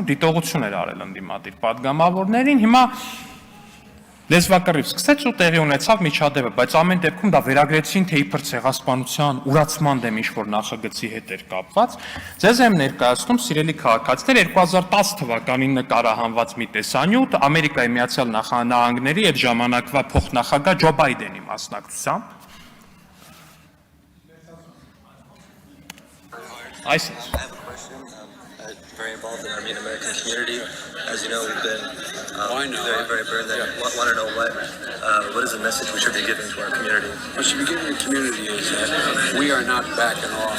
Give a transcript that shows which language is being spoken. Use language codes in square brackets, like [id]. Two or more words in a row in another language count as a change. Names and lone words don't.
[hy] դիտողություն էր արել ընդդիմադիր падգամավորներին, հիմա լեզվակռիվ սկսեց ու տեղի ունեցավ միջադեպը, բայց ամեն դեպքում դա վերագրեցին, թե իբր ցեղասպանության, ուրացման դեմ ինչ-որ նախագծի հետ էր կապված։ Ձեզ եմ ներկայացնում, սիրելի քաղաքացիներ, 2010 թվականին նկարահանված մի տեսանյութ Ամերիկայի Միացյալ Նահանգների այդ ժամանակվա փոխնախագահ Ջո Բայդենի մասնակցությամբ։ [en] I have a question. Very involved in Armenian American community. As you know, we've been very burned there. Want to know what is the message we should be giving to our community? What should be given to the community is that we are not backing off.